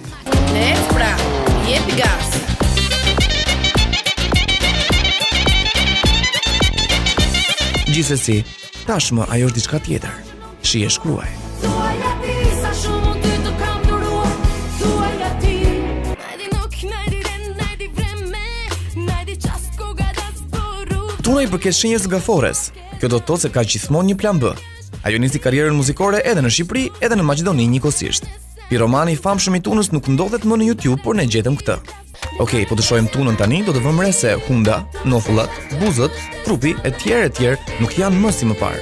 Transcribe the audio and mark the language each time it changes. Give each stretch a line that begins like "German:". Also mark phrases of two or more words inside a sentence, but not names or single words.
Albanian: Lec pra, jepi gas. Gjithsesi, tashmë ajo është diçka tjetër. Shije shkruaj. Thuaj ati sa shumë ty të kam duruar. Thuaj ati.
Macedonian: Najdi nuk, najdi ren, najdi vreme, najdi qast koga da zboru.
Albanian: Tuna i përket shenjës gafores. Kjo do të thotë se ka gjithmonë një plan B. Ajo nisi karrierën muzikore edhe në Shqipëri, edhe në Maqedoni njëkohësisht. Piromani i famshëm i Tunës nuk ndodhet më në YouTube, por ne gjetëm këtë. Okej, po të shohim Tunën tani, do të vëmë re se hunda, nofullat, buzët, trupi e tjerë nuk janë më si më parë.